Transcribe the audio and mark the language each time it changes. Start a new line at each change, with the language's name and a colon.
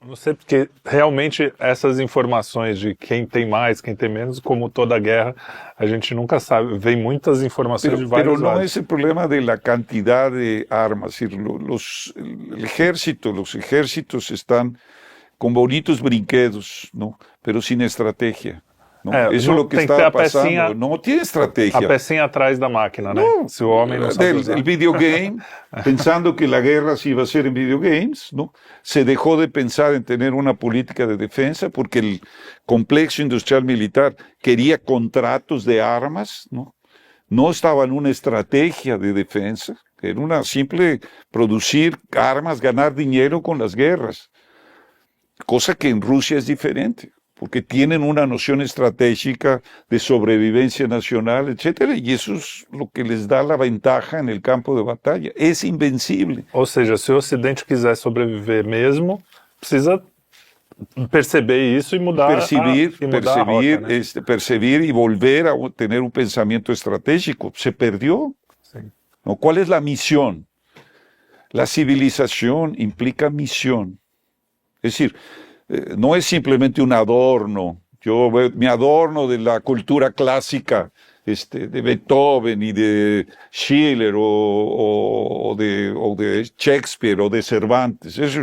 Portuguese: Não sei, porque realmente essas informações de quem tem mais, quem tem menos, como toda guerra, a gente nunca sabe. Vem muitas informações de vários lados.
Spanish: Pero no es el problema de la cantidad de armas. Es decir, los ejércitos están con bonitos
Portuguese: brinquedos,
Spanish: ¿no? Pero sin estrategia. Eso es lo que está pasando.
Portuguese: Pecinha,
Spanish: no tiene estrategia.
Portuguese: A pecinha atrás da máquina,
Spanish: ¿no?
Portuguese: Si o homem não sabe usar.
Spanish: El videogame, pensando que la guerra se iba a hacer en videogames, ¿no? Se dejó de pensar en tener una política de defensa porque el complejo industrial militar quería contratos de armas, ¿no? No estaba en una estrategia de defensa, era una simple producir armas, ganar dinero con las guerras. Cosa que en Rusia es diferente, porque tienen una noción estratégica de sobrevivencia nacional, etcétera, y eso es lo que les da la ventaja en el campo de batalla. Es invencible.
Portuguese: Ou seja, se o Ocidente quiser sobreviver mesmo, precisa perceber isso e mudar
Spanish: percibir
Portuguese: a rota, né?
Spanish: Percibir y volver a tener un pensamiento estratégico. Se perdió. Sí. ¿No? ¿Cuál es la misión? La civilización implica misión. Es decir, no es simplemente un adorno. Yo me adorno de la cultura clásica de Beethoven y de Schiller o de Shakespeare o de Cervantes.